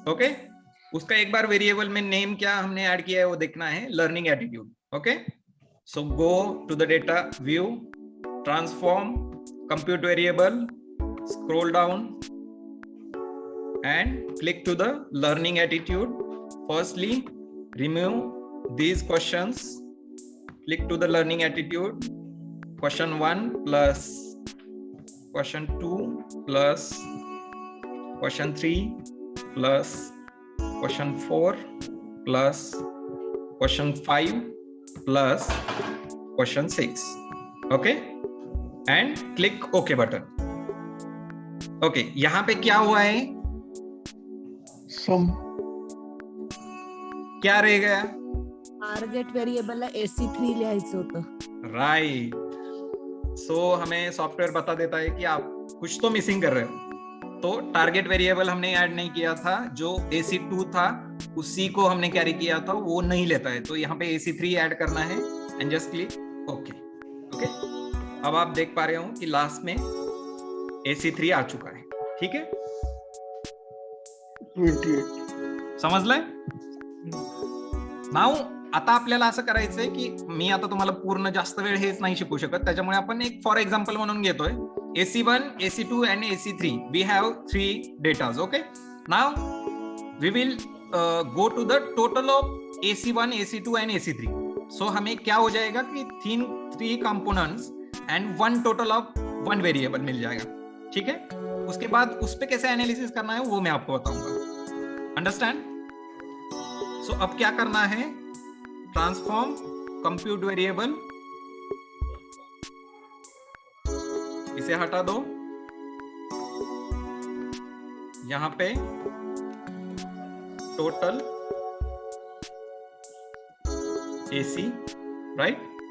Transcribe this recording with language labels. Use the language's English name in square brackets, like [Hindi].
[Hindi] Okay, उसका एक बार variable में नेम क्या हमने ऐड किया है वो देखना है, learning attitude. [English] Okay, so go to the data view, transform, compute variable, scroll down and click to the learning attitude. Firstly, remove these questions, click to the learning attitude, question 1 plus question 2 plus question 3 plus question 4 plus question 5 plus question 6. Okay, and click OK button. [Hindi] Okay, यहाँ पे क्या हुआ है, [English] sum [Hindi] क्या रह गया, [Marathi] target व्हेरिएबलला AC3 लिहायचं होतं। [English] Right. [Hindi] सो हमें सॉफ्टवेयर बता देता है कि आप कुछ तो मिसिंग कर रहे हो। तो टारगेट वेरिएबल हमने ऐड नहीं किया था, जो AC2 था उसी को हमने कैरी किया था वो नहीं लेता है, तो यहाँ पे AC3 ऐड करना है [English] And just click okay. [Hindi] Okay, अब आप देख पा रहे हो कि लास्ट में AC3 आ चुका है। ठीक है, 28. [Marathi] समजलंय? नाव आता आपल्याला असं करायचंय की मी आता तुम्हाला पूर्ण जास्त वेळ हेच नाही शिकवू शकत, त्याच्यामुळे आपण एक फॉर एक्झाम्पल म्हणून घेतोय AC1, AC2 and AC3. [English] We have 3 datas. Okay, now we will go to the total of AC1, AC2 and AC3. [Hindi] So हमें क्या हो जाएगा कि [English] 3 components and 1 total of 1 variable [Hindi] मिल जाएगा। ठीक है, उसके बाद उस पे कैसे एनालिसिस करना है वो मैं आपको बताऊंगा। अंडरस्टैंड? सो अब क्या करना है, ट्रांसफॉर्म कंप्यूट वेरिएबल, इसे हटा दो, यहां पे टोटल AC, राइट?